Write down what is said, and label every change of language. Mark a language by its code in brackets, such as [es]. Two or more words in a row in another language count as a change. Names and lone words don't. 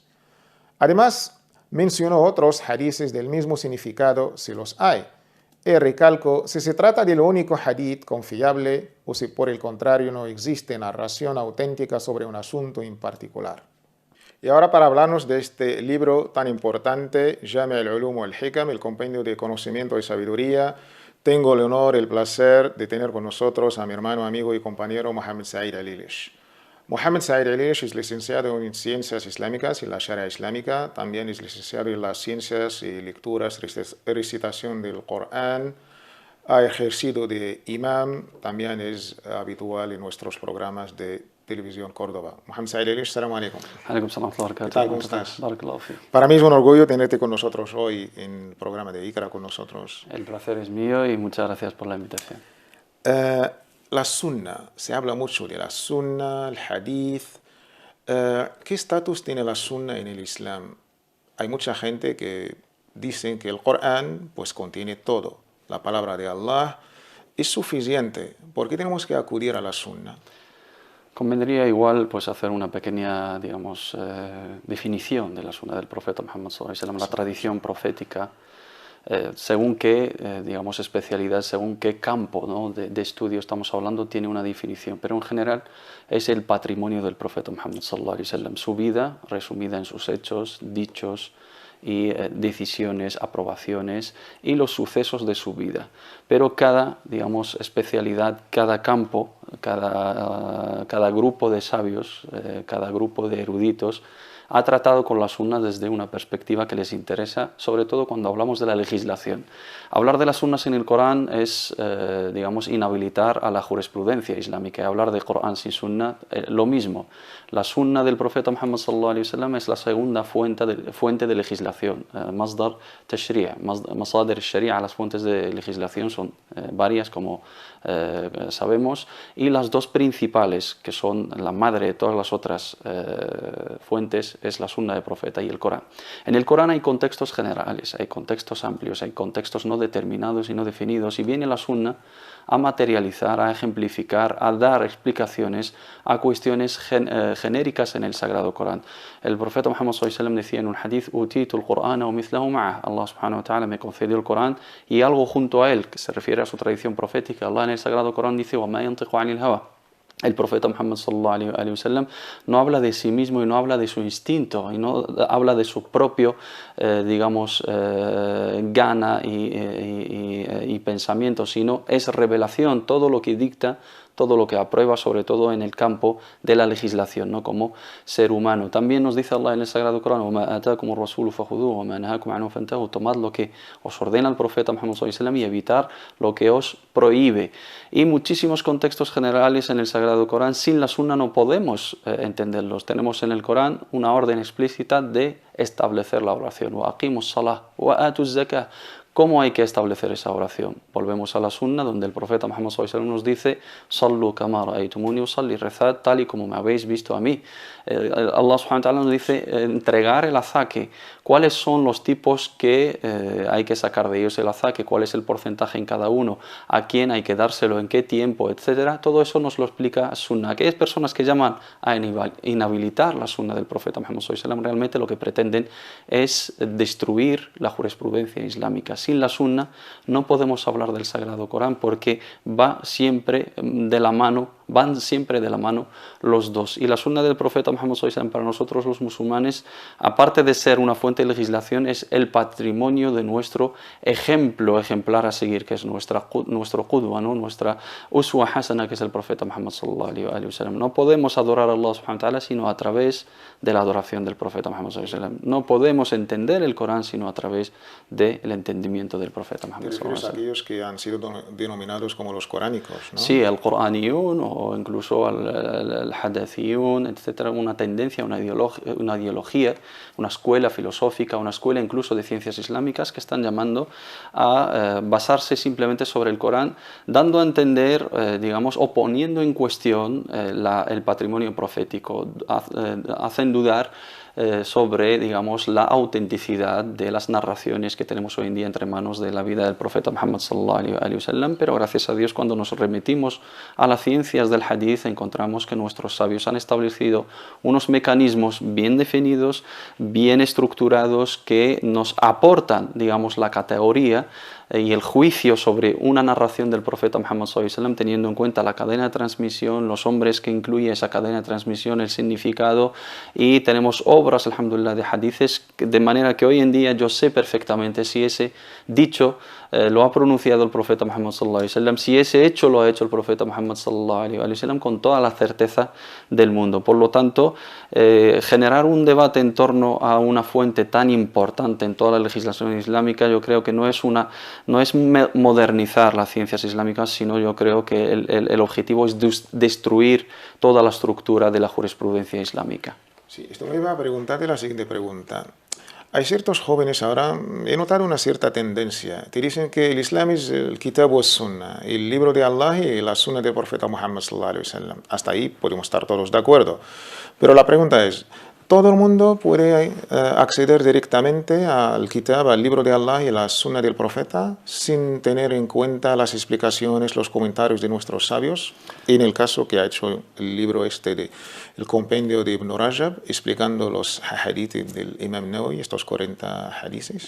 [es] Además, mencionó otros hadices del mismo significado si los hay. Y recalco si se trata del único hadith confiable o si por el contrario no existe narración auténtica sobre un asunto en particular. Y ahora para hablarnos de este libro tan importante, Jami' al-Ulum wal-Hikam, el compendio de conocimiento y sabiduría, tengo el honor, el placer de tener con nosotros a mi hermano, amigo y compañero Mohammed Said Al-Ilish. Mohammed Said Al-Ilish es licenciado en Ciencias Islámicas y la Sharia Islámica, también es licenciado en las Ciencias y Lecturas, recitación del Corán, ha ejercido de imam, también es habitual en nuestros programas de Televisión Córdoba. [ar] Mohammed Said Al-Ilish, السلام عليكم. عليكم السلام و [es] ¿Qué tal? ¿Cómo estás? [ar] بارك الله في. [es] Para mí es un orgullo tenerte con nosotros hoy en el programa de Iqra con nosotros. El placer es mío y muchas gracias por la invitación. La sunna, se habla mucho de la sunna, el hadith. ¿Qué estatus tiene la sunna en el Islam? Hay mucha gente que dice que el Corán pues contiene todo. La palabra de Allah es suficiente. ¿Por qué tenemos que acudir a la sunna? Convendría igual pues hacer una pequeña, digamos, definición de la sunna del profeta Muhammad [ar] صلى الله عليه وسلم, [es] la tradición profética, según qué, digamos, especialidad, según qué campo, ¿no?, de estudio estamos hablando, tiene una definición, pero en general es el patrimonio del profeta Muhammad [ar] صلى الله عليه وسلم, [es] su vida resumida en sus hechos, dichos y decisiones, aprobaciones y los sucesos de su vida. Pero cada, digamos, especialidad, cada campo, cada grupo de sabios, cada grupo de eruditos ha tratado con la sunna desde una perspectiva que les interesa, sobre todo cuando hablamos de la legislación. Hablar de las sunnas en el Corán es, digamos, inhabilitar a la jurisprudencia islámica. Hablar de Corán sin sunna, lo mismo. La sunna del profeta Muhammad [ar] صلى الله عليه وسلم [es] es la segunda fuente de legislación, [ar] مصدر تشريع، مصادر شريعة, [es] las fuentes de legislación son varias, como sabemos, y las dos principales, que son la madre de todas las otras fuentes, es la sunna del profeta y el Corán. En el Corán hay contextos generales, hay contextos amplios, hay contextos no determinados y no definidos, y viene la sunna a materializar, a ejemplificar, a dar explicaciones a cuestiones genéricas en el Sagrado Corán. El profeta Muhammad [ar] صلى الله عليه وسلم [es] decía en un hadith: [ar] أوتيت القرآن ومثله معه. الله سبحانه وتعالى [es] me concedió el Corán y algo junto a él, que se refiere a su tradición profética. Allah en el Sagrado Corán dice: [ar] وما ينطق عن الهوى. [es] El profeta Muhammad [ar] صلى الله عليه وسلم [es] no habla de sí mismo y no habla de su instinto y no habla de su propio, digamos, gana y pensamiento, sino es revelación, todo lo que dicta, todo lo que aprueba, sobre todo en el campo de la legislación, ¿no?, como ser humano. También nos dice Allah en el Sagrado Corán: [ar] وَمَا آتَاكُمُ الرَّسُولُ فَخُذُوهُ وَمَا نَهَاكُمْ عَنْهُ فَانْتَهُوا. [es] Tomad lo que os ordena el profeta Muhammad [ar] صلى الله عليه وسلم [es] y evitar lo que os prohíbe. Y muchísimos contextos generales en el Sagrado Corán, sin la sunna no podemos entenderlos. Tenemos en el Corán una orden explícita de establecer la oración. [ar] وَأَقِيمُوا الصَّلَاةَ وَآتُوا الزَّكَاةَ. [es] ¿Cómo hay que establecer esa oración? Volvemos a la sunna, donde el profeta Muhammad [ar] صلى الله عليه وسلم [es] nos dice: [ar] صلوا كما رأيتموني أصلي, [es] rezad tal y como me habéis visto a mí. [ar] الله سبحانه وتعالى [es] nos dice entregar el azaque. ¿Cuáles son los tipos que hay que sacar de ellos el azaque? ¿Cuál es el porcentaje en cada uno? ¿A quién hay que dárselo? ¿En qué tiempo? Etcétera. Todo eso nos lo explica sunna. Aquellas personas que llaman a inhabilitar la sunna del profeta Muhammad [ar] صلى الله عليه وسلم [es] realmente lo que pretenden es destruir la jurisprudencia islámica. Sin la sunna no podemos hablar del Sagrado Corán, porque va siempre de la mano van siempre de la mano los dos. Y la sunna del profeta Muhammad [ar] صلى الله عليه وسلم [es] para nosotros los musulmanes, aparte de ser una fuente de legislación, es el patrimonio de nuestro ejemplar a seguir, que es nuestro qudwa, ¿no? Nuestra [ar] أسوة حسنة, [es] que es el profeta Muhammad [ar] صلى الله عليه وسلم. [es] No podemos adorar a [ar] الله سبحانه وتعالى [es] sino a través de la adoración del profeta Muhammad [ar] صلى الله عليه وسلم. [es] No podemos entender el Corán sino a través del entendimiento del profeta Muhammad [ar] صلى الله عليه وسلم. [es] Aquellos que han sido denominados como los coránicos, ¿no? Sí, el Coraniyun o incluso el Hadathiyun, etcétera, una tendencia, una ideología, una escuela filosófica, una escuela incluso de ciencias islámicas que están llamando a basarse simplemente sobre el Corán, dando a entender, digamos, o poniendo en cuestión el patrimonio profético, hacen dudar sobre, digamos, la autenticidad de las narraciones que tenemos hoy en día entre manos de la vida del profeta Muhammad [ar] صلى الله عليه وسلم, [es] pero gracias a Dios cuando nos remitimos a las ciencias del hadith encontramos que nuestros sabios han establecido unos mecanismos bien definidos, bien estructurados que nos aportan, digamos, la categoría y el juicio sobre una narración del profeta Muhammad [ar] صلى الله عليه وسلم [es] teniendo en cuenta la cadena de transmisión, los hombres que incluye esa cadena de transmisión, el significado, y tenemos obras, alhamdulillah, de hadithes, de manera que hoy en día yo sé perfectamente si ese dicho lo ha pronunciado el profeta Muhammad sallallahu alaihi wasallam, si ese hecho lo ha hecho el profeta Muhammad [ar] صلى الله عليه وسلم, [es] con toda la certeza del mundo. Por lo tanto, generar un debate en torno a una fuente tan importante en toda la legislación islámica, yo creo que no es modernizar las ciencias islámicas, sino yo creo que el objetivo es destruir toda la estructura de la jurisprudencia islámica. Sí, esto me iba a preguntarte la siguiente pregunta. Hay ciertos jóvenes ahora, he notado una cierta tendencia, que dicen que el Islam es el [ar] كتاب وسنة, [es] el libro de Allah y la Sunna del profeta Muhammad [ar] صلى الله عليه وسلم. [es] Hasta ahí podemos estar todos de acuerdo. Pero la pregunta es, ¿todo el mundo puede acceder directamente al Kitab, al libro de Allah y la Sunna del profeta, sin tener en cuenta las explicaciones, los comentarios de nuestros sabios? En el caso que ha hecho el libro el compendio de Ibn Rajab, explicando los hadiths del Imam Nawawi, estos 40 hadiths.